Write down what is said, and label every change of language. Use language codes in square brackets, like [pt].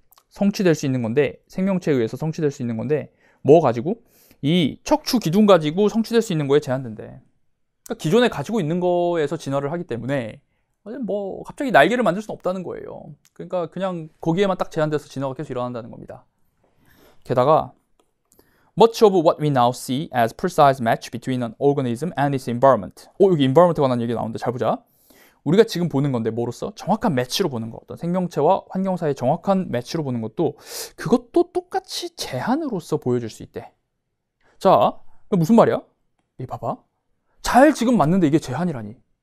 [ko] 성취될 수 있는 건데, 생명체에 의해서 성취될 수 있는 건데, 뭐 가지고? 이 척추 기둥 가지고 성취될 수 있는 거에 제한된대. 그러니까 기존에 가지고 있는 거에서 진화를 하기 때문에 뭐 갑자기 날개를 만들 수는 없다는 거예요. 그러니까 그냥 거기에만 딱 제한돼서 진화가 계속 일어난다는 겁니다. 게다가 [en] Much of what we now see as precise match between an organism and its environment. [ko] 여기 environment에 관한 얘기 나오는데 잘 보자. 우리가 지금 보는 건데 뭐로써? 정확한 매치로 보는 거. 어떤 생명체와 환경 사이의 정확한 매치로 보는 것도 그것도 똑같이 제한으로서 보여줄 수 있대. 자, 무슨 말이야? 이 봐봐. 잘 지금 맞는데 이게 제한이라니.